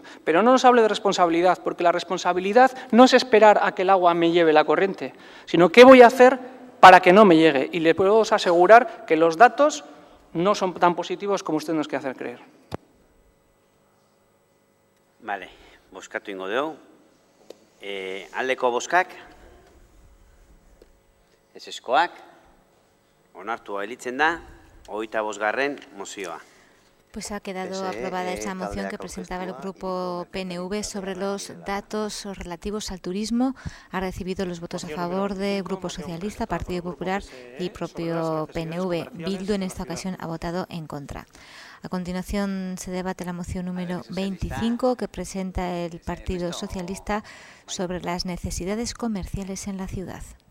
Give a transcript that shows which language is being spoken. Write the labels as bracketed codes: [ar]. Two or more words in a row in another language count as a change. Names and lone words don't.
[es] Pero no nos hable de responsabilidad, porque la responsabilidad no es esperar a que el agua me lleve la corriente, sino qué voy a hacer para que no me llegue. Y le puedo asegurar que los datos no son tan positivos como usted nos quiere hacer creer. Vale, [eu] bozkatu ingo dugu. Aldeko bozkak, ezezkoak, onartua gelditzen da, 25. mozioa. [es] Pues ha quedado aprobada esa moción que presentaba el grupo PNV sobre los datos relativos al turismo. Ha recibido los votos a favor de Grupo Socialista, Partido Popular y propio PNV. Bildu en esta ocasión ha votado en contra. A continuación se debate la moción número 25 que presenta el Partido Socialista sobre las necesidades comerciales en la ciudad.